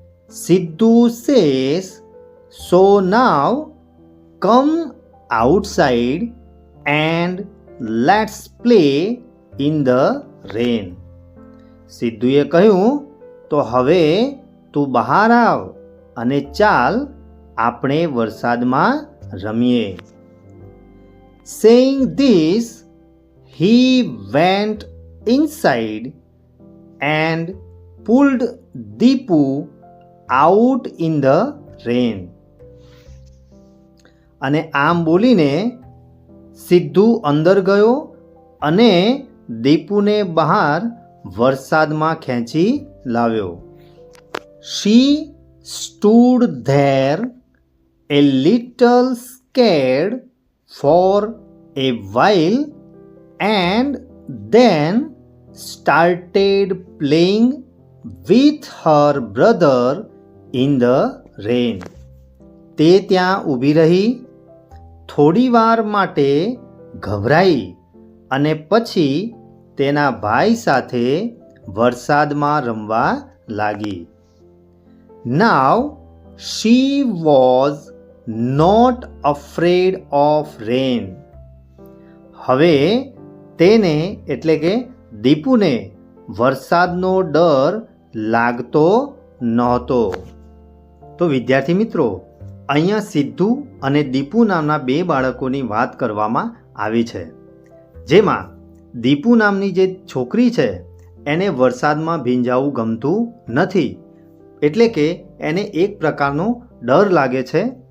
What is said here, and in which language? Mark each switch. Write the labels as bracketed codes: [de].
[en] Sidhu says, so now come outside and let's play in the rain. [gu] સિદ્ધુએ કહ્યું, તો હવે તું બહાર આવ અને ચાલ આપણે વરસાદમાં રમીએ. [en] Saying this, he went inside and pulled Deepu out in the rain. [gu] અને આમ બોલીને સિદ્ધુ અંદર ગયો અને દીપુને બહાર વરસાદમાં ખેંચી લાવ્યો. [en] She stood there a little scared for a while and then started playing with her brother in the rain. [gu] તે ત્યાં ઊભી રહી, થોડી વાર માટે ગભરાઈ અને પછી તેના ભાઈ સાથે વરસાદમાં રમવા લાગી. [en] Now she was not afraid of rain. [gu] હવે તેને એટલે કે દીપુને વરસાદનો ડર લાગતો નહોતો. તો વિદ્યાર્થી મિત્રો, અહીંયા સિદ્ધુ અને દીપુ નામના બે બાળકોની વાત કરવામાં આવી છે, જેમાં દીપુ નામની જે છોકરી છે એને વરસાદમાં ભીંજાવું ગમતું નથી, એટલે કે એને એક પ્રકારનો ડર લાગે છે.